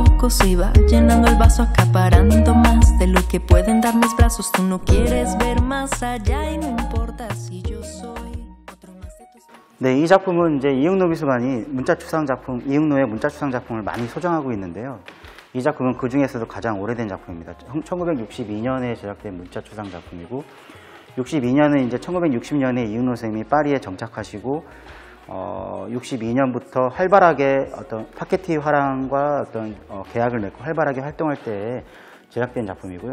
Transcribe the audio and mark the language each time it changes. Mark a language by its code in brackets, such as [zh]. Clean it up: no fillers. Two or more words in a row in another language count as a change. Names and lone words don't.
[es] lejos y va llenando el vaso, acaparando más de lo que pueden dar mis brazos. Tú no quieres ver más allá y no importa si yo soy otro más de tus... [ko] 네, 이 작품은 이제 이응노 미술관이 문자추상 작품, 이응노의 문자추상 작품을 많이 소장하고 있는데요. 이 작품은 그 중에서도 가장 오래된 작품입니다. 1962년에 제작된 문자추상 작품이고, 62년은 이제 1960년에 이응노 선생님이 파리에 정착하시고, 62년부터 활발하게 어떤 파케티 화랑과 어떤 계약을 맺고 활발하게 활동할 때 제작된 작품이고요.